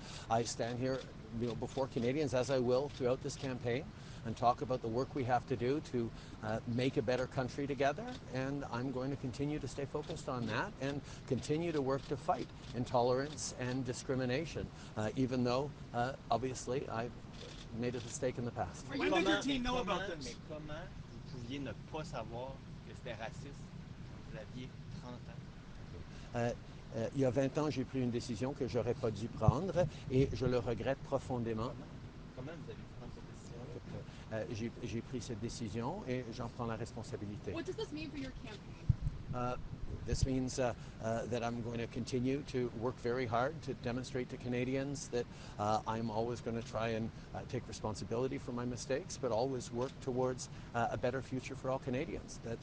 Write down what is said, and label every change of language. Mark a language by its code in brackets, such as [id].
[en] I stand here, before Canadians, as I will throughout this campaign, and talk about the work we have to do to make a better country together. And I'm going to continue to stay focused on that and continue to work to fight intolerance and discrimination, even though, obviously, I've made a mistake in the past. When did your team know about this? [fr] Mais comment vous pouviez ne pas savoir que c'était raciste quand vous aviez 30 ans? Il y a 20 ans, j'ai pris une décision que j'aurais pas dû prendre et je le regrette profondément. Comment vous avez pu prendre cette décision-là? J'ai pris cette décision et j'en prends la responsabilité. [en] What does this mean for your campaign? This means that I'm going to continue to work very hard to demonstrate to Canadians that I'm always going to try and take responsibility for my mistakes, but always work towards a better future for all Canadians.